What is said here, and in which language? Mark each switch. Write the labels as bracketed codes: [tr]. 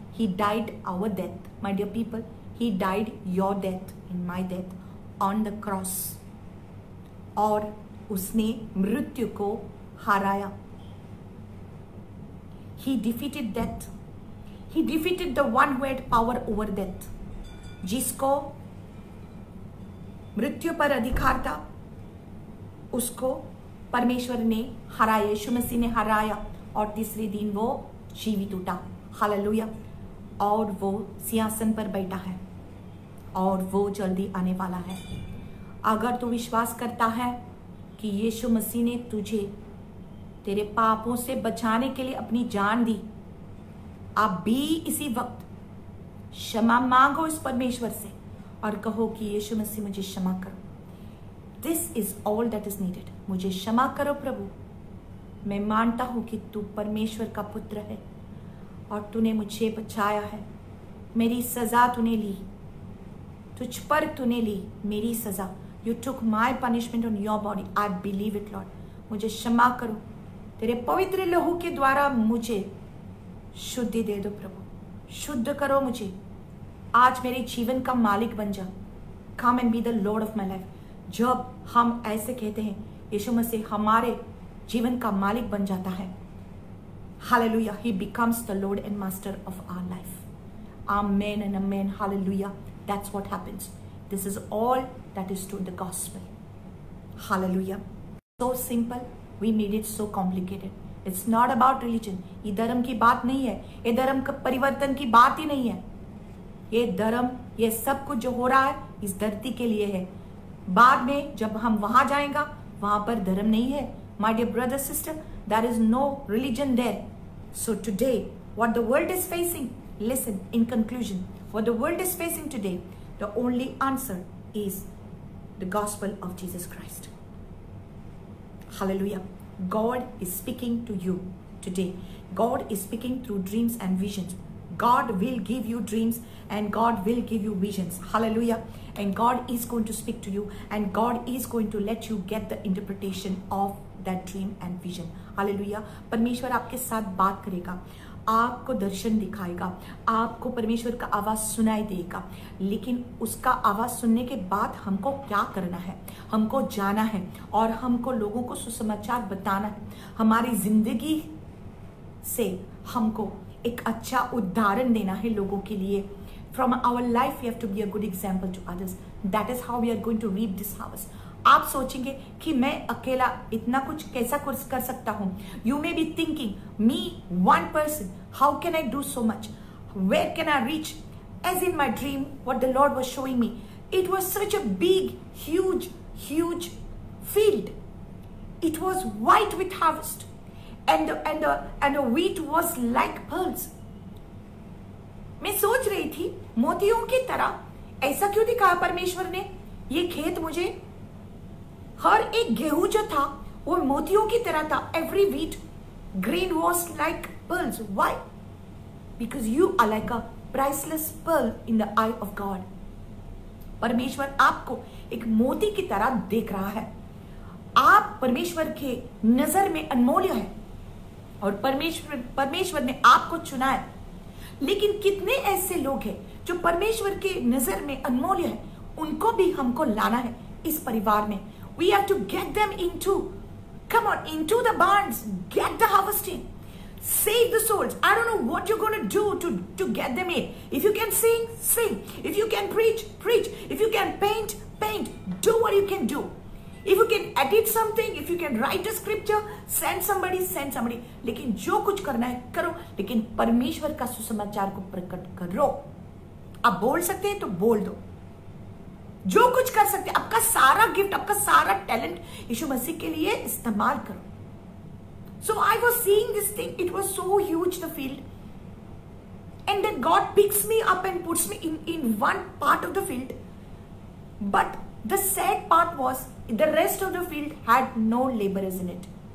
[en] He died our death, my dear people. He died your death and my death on the cross. [hi] और उसने मृत्यु को हराया. [en] He defeated death. He defeated the one who had power over death. [hi] जिसको मृत्यु पर अधिकार था, उसको परमेश्वर ने हराया, यीशु मसीह ने हराया और तीसरे दिन वो जीवित उठा. हालेलुया. और वो सिंहासन पर बैठा है और वो जल्दी आने वाला है. अगर तू विश्वास करता है कि यीशु मसीह ने तुझे तेरे पापों से बचाने के लिए अपनी जान दी, आप भी इसी वक्त क्षमा मांगो इस परमेश्वर से और कहो कि यीशु मसीह मुझे क्षमा करो. [en] This is all that is needed. [hi] मुझे क्षमा करो प्रभु. मैं मानता हूं कि तू परमेश्वर का पुत्र है और तूने मुझे बचाया है. मेरी सजा तूने ली, तुझ पर तूने ली मेरी सजा. [en] You took my punishment on your body. I believe it Lord. [hi] मुझे क्षमा करो. तेरे पवित्र लहू के द्वारा मुझे शुद्धि दे दो प्रभु. शुद्ध करो मुझे. आज मेरे जीवन का मालिक बन जा. [en] Come and be the Lord of my life. [hi] जब हम ऐसे कहते हैं, यीशु मसीह हमारे जीवन का मालिक बन जाता है. [en] Hallelujah. He becomes the Lord and Master of our life. Amen and amen. Hallelujah. That's what happens. This is all that is to the gospel. Hallelujah. So simple. We made it so complicated. It's not about religion. [hi] ये धर्म की बात नहीं है. ये धर्म का परिवर्तन की बात ही नहीं है. ये धर्म, ये सब कुछ जो हो रहा है इस धरती के लिए है. बाद में जब हम वहां जाएंगे, वहां पर धर्म नहीं है. [en] My dear brother, sister, there is no religion there. So today, what the world is facing, listen, in conclusion, what the world is facing today, the only answer is the gospel of Jesus Christ. Hallelujah. God is speaking to you today. God is speaking through dreams and visions. God will give you dreams and God will give you visions. Hallelujah. And God is going to speak to you and God is going to let you get the interpretation of that dream and vision. Hallelujah. [hi] परमेश्वर आपके साथ बात करेगा, आपको दर्शन दिखाएगा, आपको परमेश्वर का आवाज सुनाई देगा. लेकिन उसका आवाज सुनने के बाद हमको क्या करना है? हमको जाना है और हमको लोगों को सुसमाचार बताना है. हमारी जिंदगी से हमको एक अच्छा उदाहरण देना है लोगों के लिए. [en] From our life we have to be a good example to others. That is how we are going to reap this harvest. [hi] आप सोचेंगे कि मैं अकेला इतना कुछ कैसा कर सकता हूं. [en] You may be thinking, me, one person, how can I do so much? Where can I reach? As in my dream, what the Lord was showing me, it was such a big, huge field. It was white with harvest, and the wheat was like pearls. [hi] मैं सोच रही थी मोतियों की तरह. ऐसा क्यों दिखाया परमेश्वर ने? ये खेत मुझे, हर एक गेहूं जो था वो मोतियों की तरह था. [en] Every wheat grain was like pearls. Why? Because you are like a priceless pearl in the eye of God. [hi] परमेश्वर आपको एक मोती की तरह देख रहा है. आप परमेश्वर के नजर में अनमोल्य है और परमेश्वर ने आपको चुना है. लेकिन कितने ऐसे लोग हैं जो परमेश्वर के नजर में अनमोल्य है? उनको भी हमको लाना है इस परिवार में. [en] We have to get them into the barns, get the harvesting, save the souls. I don't know what you're going to do to get them in. If you can sing, sing. If you can preach, preach. If you can paint, paint. Do what you can do. If you can edit something, if you can write a scripture, send somebody. [hi] लेकिन जो कुछ करना है करो, लेकिन परमेश्वर का सुसमाचार को प्रकट करो. आप बोल सकते हैं तो बोल दो. जो कुछ कर सकते हैं, आपका सारा गिफ्ट, आपका सारा टैलेंट यीशु मसीह के लिए इस्तेमाल करो. [en] So I was seeing this thing. It was so huge, the field. And then God picks me up and puts me in one part of the field. But the sad part was, the rest of the field had no laborers in it.